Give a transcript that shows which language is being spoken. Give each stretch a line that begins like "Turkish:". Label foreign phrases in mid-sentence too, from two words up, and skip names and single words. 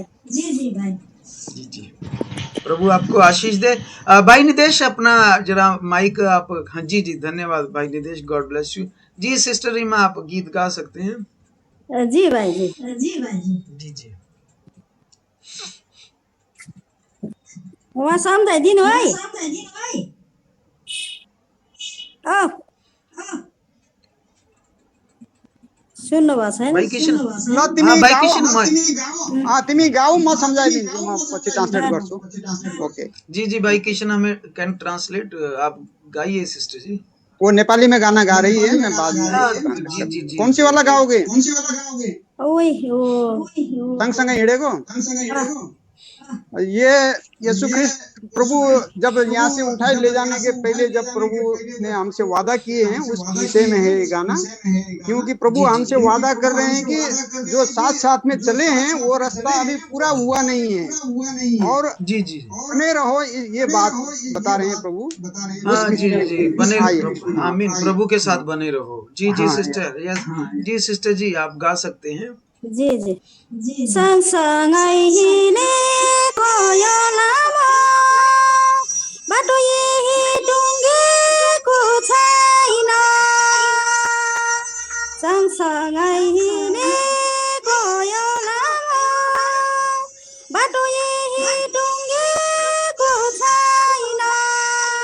Hindi: जी जी, प्रभु आपको आशीष दे। भाई निदेश अपना जरा माइक आप। हाँ जी जी, धन्यवाद भाई निदेश,
English: God bless you.
Hindi: जी सिस्टर रीमा, आप गीत गा सकते हैं। जी भाई जी। जी जी।
Nepali: वहाँ सम्झाइदिनु है। सुन्नु भएको छैन। भाई किशन, ल तिमी भाई गाऊ, किशन तिमी गाऊ, म सम्झाइदिन्छु, म पछि ट्रान्सलेट गर्छु। ओके
Hindi: जी जी, भाई किशन हमें
English: can translate.
Hindi: आप गाइए सिस्टर जी। वो नेपाली में गाना गा रही है, मैं बाद में जी जी जी। कौन सी वाला गाओगे? ओइ
Nepali: सँगसँगै हिँडेको।
Hindi: ये यीशु ख्रिस्ट प्रभु जब यहाँ से उठाए ले जाने के पहले जब प्रभु ने हमसे वादा किए हैं, उस विषय में है ये गाना। क्योंकि प्रभु हमसे वादा कर रहे हैं कि जो साथ साथ में चले हैं वो रास्ता अभी पूरा हुआ नहीं है, और जी जी बने रहो, ये बात बता रहे हैं प्रभु। हाँ जी जी, बने आइए। आमीन, प्रभु के साथ बने रहो। जी जी हाँ, सिस्टर, यस जी सिस्टर जी, आप गा सकते हैं। जी जी।
Nepali: सँगसँगै हिँडेको यो लामो बाटो यही डुङ्गेको छैन। सँगसँगै हिँडेको यो लामो बाटो यही डुङ्गेको छैन।